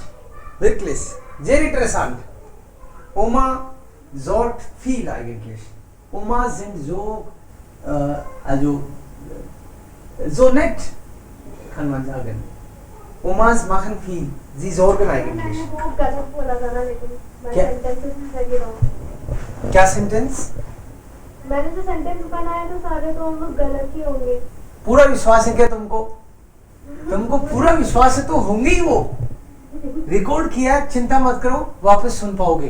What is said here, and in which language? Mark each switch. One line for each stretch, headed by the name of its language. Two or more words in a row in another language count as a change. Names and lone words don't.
German: Wirklich. Sehr interessant. Oma sorgt viel eigentlich. Omas sind so, so nett, kann man sagen. Omas machen viel. Sie sorgen eigentlich.
Hindi: मैंने वो गलत बोला था ना लेकिन मैं क्या? सेंटेंसेस सही रहा हूँ क्या सेंटेंस? मैंने जो सेंटेंस बनाया तो सारे तो हम लोग गलत ही होंगे पूरा विश्वास है क्या तुमको? तुमको पूरा विश्वास है तो होंगे ही वो। रिकॉर्ड किया, चिंता मत करो, वापस सुन पाओगे।